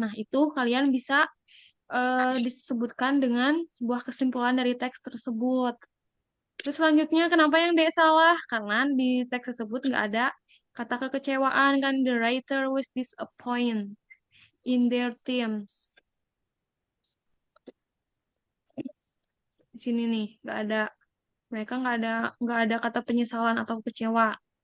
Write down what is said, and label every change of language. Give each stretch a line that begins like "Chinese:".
Indonesian: Nah, itu kalian bisa disebutkan dengan sebuah kesimpulan dari teks tersebut. Terus selanjutnya, kenapa yang D salah? Karena di teks tersebut nggak ada kata kekecewaan kan.
English: The writer was disappointed in their themes.
Indonesian: Di sini nih, nggak ada. Mereka nggak ada kata penyesalan atau kecewa.